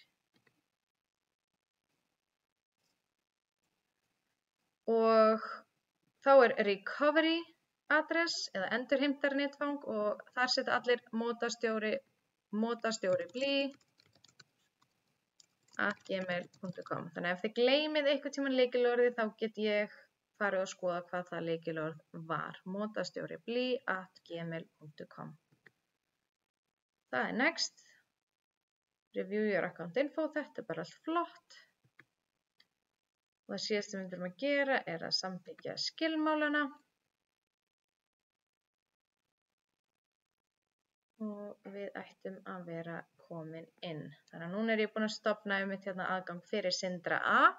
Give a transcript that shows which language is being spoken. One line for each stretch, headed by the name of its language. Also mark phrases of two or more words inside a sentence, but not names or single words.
Icelandic: Og þá er
English: recovery address
Icelandic: eða endurheimtar netfang og þar setja allir mótastjóri blí @gmail.com. Þannig að ef þið gleymið einhvern tímann lykilorðið þá get ég farið að skoða hvað það lykilorð var. Mótastjóri blí @gmail.com. Það er next.
English: Review your account info.
Icelandic: Þetta er bara allt flott. Og það síðast sem við þurfum að gera er að samþykkja skilmálana. Og við ættum að vera komin inn. Þannig að núna er ég búin að stofna hérna aðgang fyrir Sindra A.